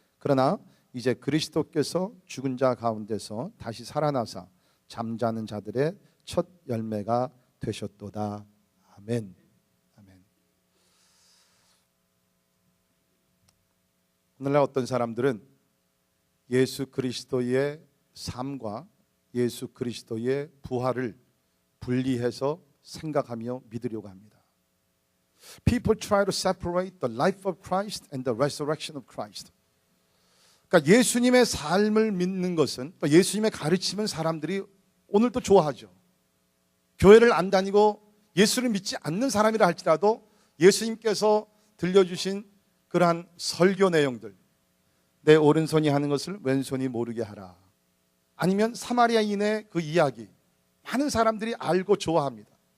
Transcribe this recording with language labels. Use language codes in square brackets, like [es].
[ko] 그러나 이제 그리스도께서 죽은 자 가운데서 다시 살아나사 잠자는 자들의 첫 열매가 되셨도다. 아멘. 아멘. 오늘날 어떤 사람들은 예수 그리스도의 삶과 예수 그리스도의 부활을 분리해서 생각하며 믿으려고 합니다. [en] People try to separate the life of Christ and the resurrection of Christ. [ko] 그러니까 예수님의 삶을 믿는 것은 또 예수님의 가르침은 사람들이 오늘도 좋아하죠. 교회를 안 다니고 예수를 믿지 않는 사람이라 할지라도 예수님께서 들려주신 그러한 설교 내용들, 내 오른손이 하는 것을 왼손이 모르게 하라, 아니면 사마리아인의 그 이야기, 많은 사람들이 알고 좋아합니다.